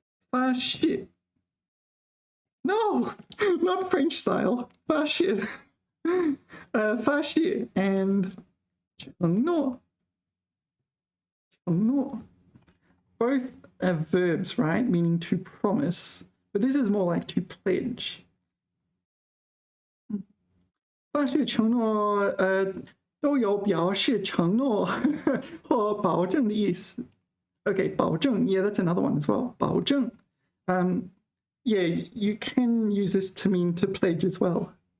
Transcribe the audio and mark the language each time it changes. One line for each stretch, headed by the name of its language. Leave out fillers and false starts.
English: 发誓.No, not French style. 发誓.
Chinese: 发誓 and 承诺.
English: Both are verbs, right? Meaning to promise. But this is more like to pledge.
Chinese: 发誓承诺都有表示承诺或保证的意思.
English: Okay, 保证, yeah, that's another one as well.
Chinese: 保证.
English: Yeah, you can use this to mean to pledge as well.